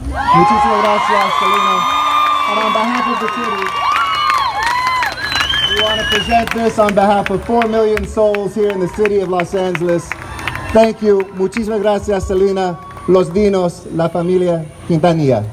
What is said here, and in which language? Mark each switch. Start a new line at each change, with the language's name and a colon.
Spanish: Muchísimas gracias, Selena.
English: And on behalf of the city, we want to present this on behalf of 4 million souls here in the city of Los Angeles. Thank you.
Spanish: Muchísimas gracias, Selena, Los Dinos, la familia Quintanilla.